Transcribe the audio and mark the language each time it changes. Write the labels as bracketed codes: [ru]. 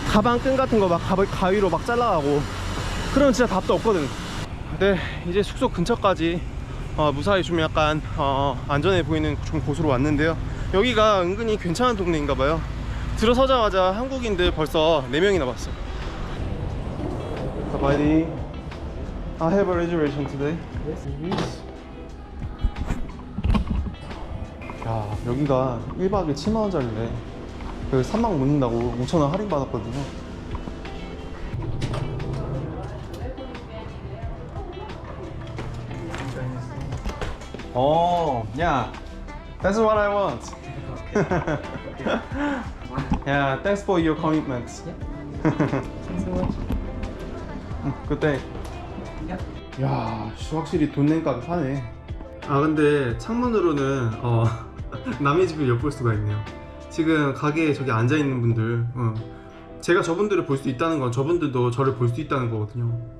[ko] 가방 끈 같은 거 막 가위로 막 잘라가고 그러면 진짜 답도 없거든. 네 이제 숙소 근처까지 무사히 좀 약간 안전해 보이는 좀 곳으로 왔는데요. 여기가 은근히 괜찮은 동네인가봐요. 들어서자마자 한국인들 벌써 4명이나 봤어. [en] Buddy, I have a reservation today. Yes. [ko] 야 여기가 1박에 7만원짜리래. 그 3박 묻는다고 5,000원 할인 받았거든요. [en] Oh, yeah. That's what I want. Yeah, thanks for your commitment. Thanks so much. Good day. [ko] 야, 확실히 돈 낸 값이 사네. 아, 근데 창문으로는 남의 집을 엿볼 수가 있네요. 지금 가게에 저기 앉아 있는 분들, 제가 저분들을 볼 수 있다는 건 저분들도 저를 볼 수 있다는 거거든요.